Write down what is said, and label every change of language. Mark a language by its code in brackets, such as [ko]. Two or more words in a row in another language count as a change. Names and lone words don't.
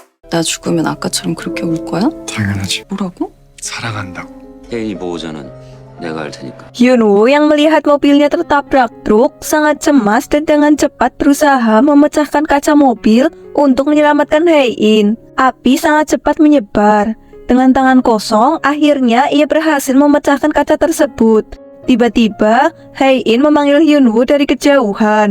[ko] 나 죽으면 아까처럼 그렇게 울 거야? 당연하지. 뭐라고? 사랑한다고. 혜인이 보호자는 내가 할 테니까. [id] Hyunwoo yang melihat mobilnya tertabrak truk sangat cemas dan dengan cepat berusaha memecahkan kaca mobil untuk menyelamatkan Hae-in. Api sangat cepat menyebar. Dengan tangan kosong, akhirnya ia berhasil memecahkan kaca tersebut. Tiba-tiba, Hae-in memanggil Hyunwoo dari kejauhan.